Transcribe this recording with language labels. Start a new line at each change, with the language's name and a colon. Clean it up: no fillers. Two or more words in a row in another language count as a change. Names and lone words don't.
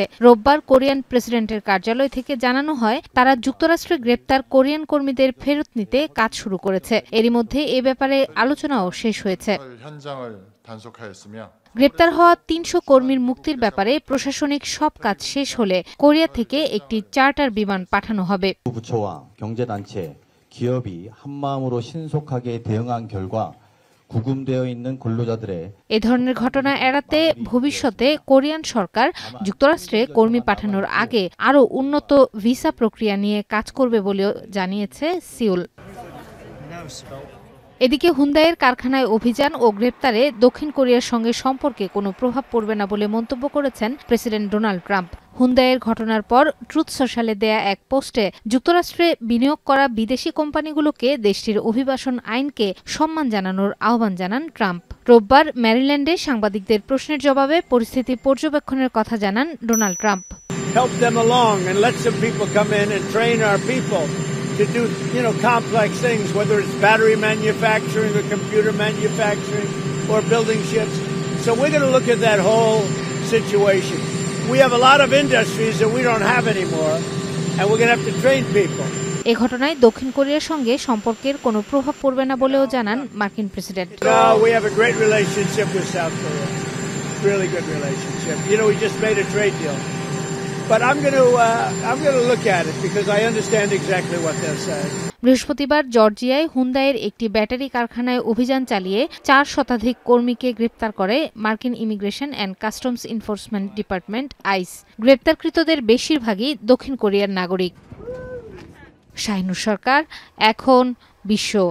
Bangla: রোববার কোরিয়ান প্রেসিডেন্টের কার্যালয় থেকে জানানো হয়, তারা যুক্তরাষ্ট্রে গ্রেপ্তার কোরিয়ান কর্মীদের ফেরত নিতে কাজ শুরু করেছে। এরই মধ্যে এ ব্যাপারে আলোচনাও শেষ হয়েছে। গ্রেপ্তার হওয়া ৩০০ কর্মীর মুক্তির ব্যাপারে প্রশাসনিক সব কাজ শেষ হলে কোরিয়া থেকে একটি চার্টার বিমান পাঠানো হবে।
Korean: 부처와 경제단체, 기업이 한마음으로 신속하게 대응한 결과 구금되어 있는 근로자들의
Bangla: এ ধরনের ঘটনা এড়াতে ভবিষ্যতে কোরিয়ান সরকার যুক্তরাষ্ট্রে কর্মী পাঠানোর আগে আরও উন্নত ভিসা প্রক্রিয়া নিয়ে কাজ করবে বলেও জানিয়েছে সিউল। এদিকে হুন্দাইয়ের কারখানায় অভিযান ও গ্রেপ্তারে দক্ষিণ কোরিয়ার সঙ্গে সম্পর্কে কোনো প্রভাব পড়বে না বলে মন্তব্য করেছেন প্রেসিডেন্ট ডোনাল্ড ট্রাম্প। হুন্দাইয়ের ঘটনার পর ট্রুথ সোশ্যালে দেয়া এক পোস্টে যুক্তরাষ্ট্রে বিনিয়োগ করা বিদেশি কোম্পানিগুলোকে দেশটির অভিবাসন আইনকে সম্মান জানানোর আহ্বান জানান ট্রাম্প। রোববার ম্যারিল্যান্ডে সাংবাদিকদের প্রশ্নের জবাবে পরিস্থিতি পর্যবেক্ষণের কথা জানান ডোনাল্ড ট্রাম্প।
English: To do, complex things, whether it's battery manufacturing or computer manufacturing or building ships. So we're going to look at that whole situation. We have a lot of industries that we don't have anymore, and we're going to have to train people.
Bangla: এই ঘটনায় দক্ষিণ কোরিয়ার সঙ্গে সম্পর্কের কোনো প্রভাব পড়বে না বলেও জানান মার্কিন প্রেসিডেন্ট।
English: No, we have a great relationship with South Korea. Really good relationship. We just made a trade deal. But I'm going to look at it because I understand exactly what they're saying.
Bangla: বৃহস্পতিবার জর্জিয়ায় হুন্দাইয়ের একটি ব্যাটারি কারখানায় অভিযান চালিয়ে ৪ শতাধিক কর্মীকে গ্রেপ্তার করে মার্কিন ইমিগ্রেশন অ্যান্ড কাস্টমস এনফোর্সমেন্ট ডিপার্টমেন্ট আইস। গ্রেপ্তারকৃতদের বেশিরভাগই দক্ষিণ কোরিয়ার নাগরিক। শাহিনুর সরকার, এখন বিশ্ব।